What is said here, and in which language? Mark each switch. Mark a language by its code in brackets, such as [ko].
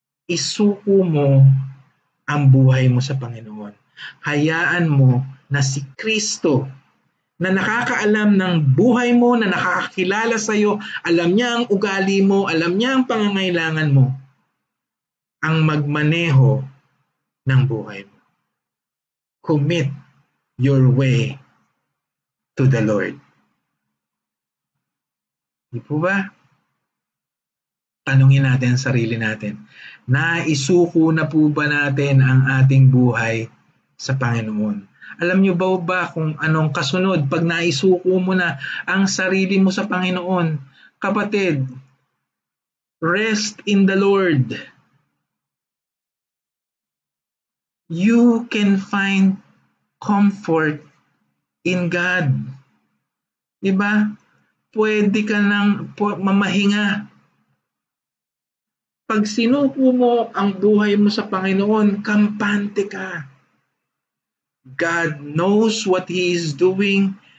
[tl] Isuko mo ang buhay mo sa Panginoon. Hayaan mo na si Kristo na nakakaalam ng buhay mo, na nakakakilala sa iyo, alam niya ang ugali mo, alam niya ang pangangailangan mo, ang magmaneho ng buhay mo. [en] Commit your way to the Lord. [tl] Di po ba? Tanungin natin ang sarili natin. Naisuko na po ba natin ang ating buhay sa Panginoon? Alam niyo ba kung anong kasunod pag naisuko mo na ang sarili mo sa Panginoon? Kapatid, [en] rest in the Lord. You can find comfort in God. [tl] Diba? Pwede ka nang mamahinga. Pag sinuko mo ang buhay mo sa Panginoon, kampante ka. [en] God knows what He is doing.